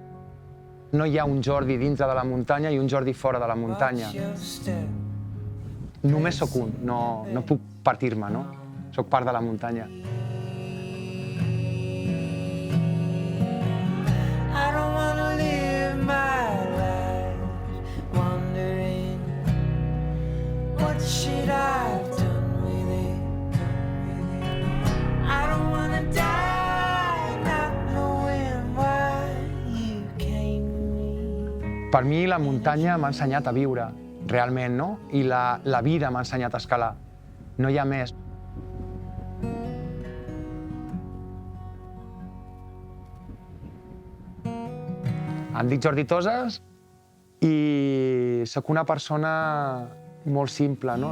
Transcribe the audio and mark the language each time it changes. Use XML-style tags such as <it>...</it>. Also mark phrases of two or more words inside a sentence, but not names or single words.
<ca>No hi ha un Jordi dintre de la muntanya i un Jordi fora de la muntanya. Només sóc un, no puc partir-me, no? Sóc part de la muntanya.</ca> <en>I don't wanna live my life wondering what should I've done with it. I don't wanna die not knowing why you came to me.</en> <ca>Per mi la muntanya m'ha ensenyat a viure, realment, no? I la vida m'ha ensenyat a escalar. No hi ha més. Em dic Jordi Toses i sóc una persona molt simple, no?</ca>